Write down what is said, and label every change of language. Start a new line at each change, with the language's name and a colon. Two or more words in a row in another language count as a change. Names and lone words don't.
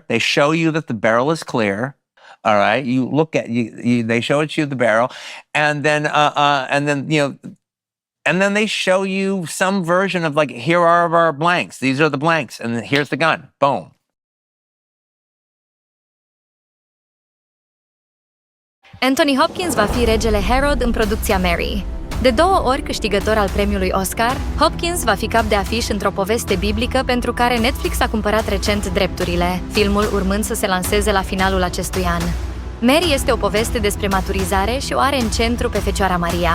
English: They show you that the barrel is clear. All right, you look at they show it to you the barrel, and then they show you some version of like, here are our blanks. These are the blanks, and here's the gun. Boom.
Romanian: Anthony Hopkins va fi regele Herod în producția Mary. De 2 ori câștigător al premiului Oscar, Hopkins va fi cap de afiș într-o poveste biblică pentru care Netflix a cumpărat recent drepturile, filmul urmând să se lanseze la finalul acestui an. Mary este o poveste despre maturizare și o are în centru pe Fecioara Maria.